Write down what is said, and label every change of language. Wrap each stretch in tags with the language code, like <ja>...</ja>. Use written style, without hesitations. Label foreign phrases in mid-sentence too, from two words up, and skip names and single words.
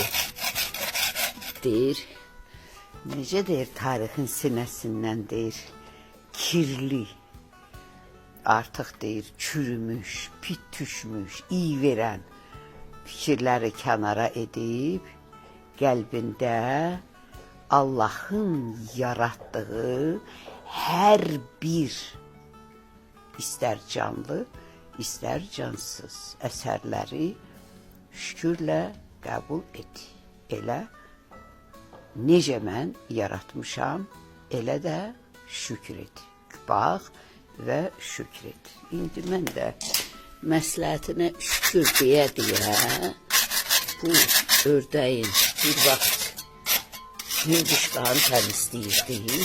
<az>Deyir, necə deyir, tarixin sinəsindən deyir, kirli. Artıq deyir, çürümüş, pit düşmüş, iyi verən fikirləri kənara edib, qəlbində Allah'ın yarattığı her bir</az> <tr>ister canlı, ister cansız</tr> <az>əsərləri şükürlə qəbul et. Elə necə mən yaratmışam, elə də şükür et. Bax və şükür et. İndi mən də məsləhətinə şükür deyə bu ördəyin bir vaxt Hindişkanı təmizləyirdi.</az>